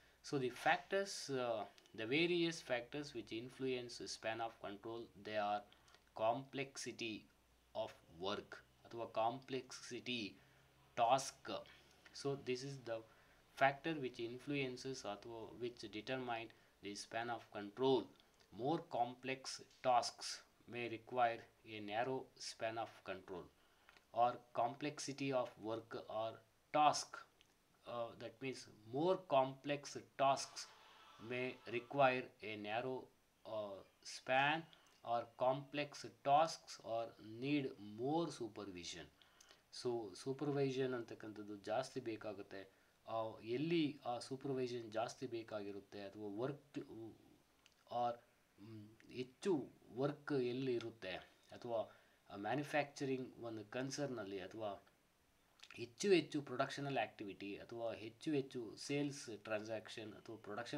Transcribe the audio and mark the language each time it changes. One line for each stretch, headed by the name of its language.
English: so the factors, the various factors which influence span of control, they are complexity of work
Kannada: ಅಥವಾ complexity task.
English: So this is the factor which influences ಅಥವಾ which determine the span of control. More complex tasks may require a narrow span of control, or complexity of work or task. That means more complex tasks may require a narrow span, or complex tasks or need more supervision.
Kannada: So ಸೂಪರ್ವೈಷನ್ ಅಂತಕ್ಕಂಥದ್ದು ಜಾಸ್ತಿ ಬೇಕಾಗುತ್ತೆ. ಎಲ್ಲಿ ಆ ಸೂಪರ್ವೈಷನ್ ಜಾಸ್ತಿ ಬೇಕಾಗಿರುತ್ತೆ ಅಥವಾ work R ಹೆಚ್ಚು work ಎಲ್ಲಿ ಇರುತ್ತೆ, ಅಥವಾ ಮ್ಯಾನುಫ್ಯಾಕ್ಚರಿಂಗ್ ಒಂದು ಕನ್ಸರ್ನಲ್ಲಿ, ಅಥವಾ ಹೆಚ್ಚು ಪ್ರೊಡಕ್ಷನಲ್ ಆ್ಯಕ್ಟಿವಿಟಿ, ಅಥವಾ ಹೆಚ್ಚು ಸೇಲ್ಸ್ ಟ್ರಾನ್ಸಾಕ್ಷನ್ ಅಥವಾ ಪ್ರೊಡಕ್ಷನ್